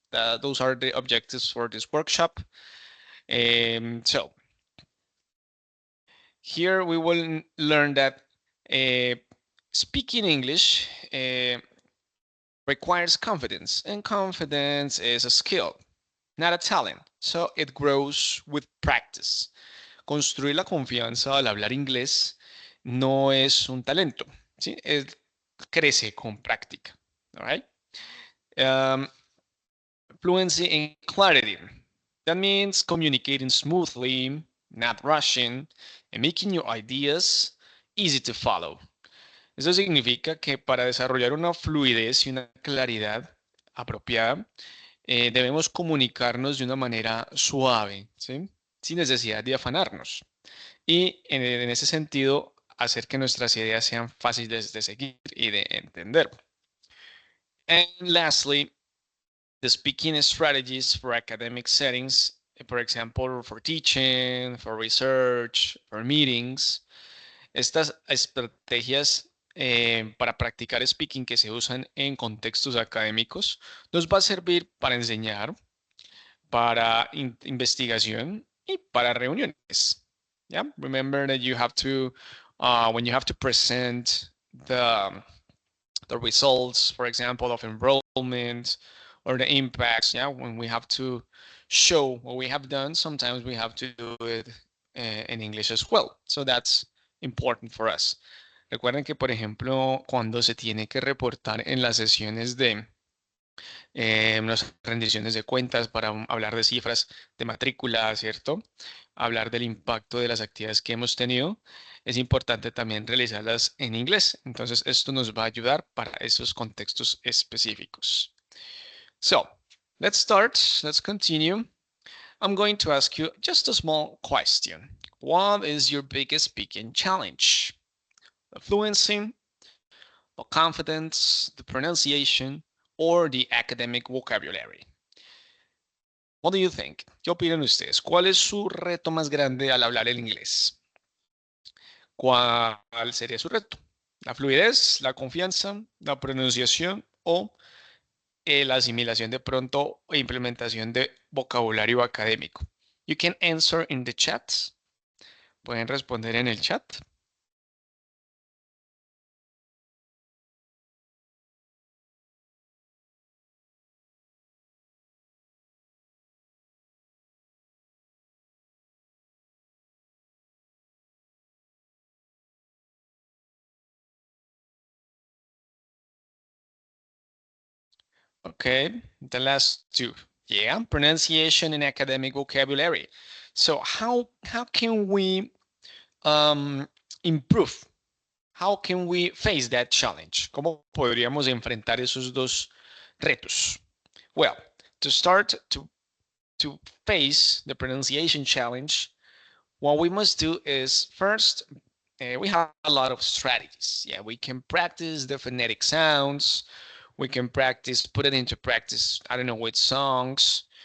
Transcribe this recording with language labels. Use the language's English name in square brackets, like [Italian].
[English] Those are the objectives for this workshop. So here we will learn that uh, speaking English requires confidence, and confidence is a skill, not a talent. So it grows with practice. [Spanish] Construir la confianza al hablar inglés no es un talento, ¿sí? Crece con práctica. [English] All right? Um, Fluency and clarity. That means communicating smoothly, not rushing, and making your ideas easy to follow. [Spanish] Eso significa que para desarrollar una fluidez y una claridad apropiada, debemos comunicarnos de una manera suave, ¿sí? Sin necesidad de afanarnos. Y en ese sentido, hacer que nuestras ideas sean fáciles de seguir y de entender. [English] And lastly, the speaking strategies for academic settings, for example, for teaching, for research, for meetings. [Spanish] Estas estrategias para practicar speaking que se usan en contextos académicos nos va a servir para enseñar, para investigación y para reuniones. [English] Yeah, remember that you have to, when you have to present the results, for example, of enrollment or the impacts. Yeah, when we have to show what we have done, sometimes we have to do it in English as well. So that's important for us. [Spanish] Recuerden que, por ejemplo, cuando se tiene que reportar en las sesiones de las rendiciones de cuentas para hablar de cifras de matrícula, ¿cierto? Hablar del impacto de las actividades que hemos tenido, es importante también realizarlas en inglés. Entonces, esto nos va a ayudar para esos contextos específicos. [English] So, let's start. Let's continue. I'm going to ask you just a small question. What is your biggest speaking challenge? The fluency, the confidence, the pronunciation, or the academic vocabulary? What do you think? [Spanish] ¿Qué opinan ustedes? ¿Cuál es su reto más grande al hablar el inglés? ¿Cuál sería su reto? ¿La fluidez, la confianza, la pronunciación o la asimilación de pronto e implementación de vocabulario académico? [English] You can answer in the chat. [Spanish] Pueden responder en el chat. [English] Okay, the last two. Yeah, pronunciation and academic vocabulary. So how can we improve? How can we face that challenge? [Spanish] ¿Cómo podríamos enfrentar esos dos retos? [English] Well, to start to face the pronunciation challenge, what we must do is first, we have a lot of strategies. Yeah, we can practice the phonetic sounds. We can practice, put it into practice, I don't know, with songs.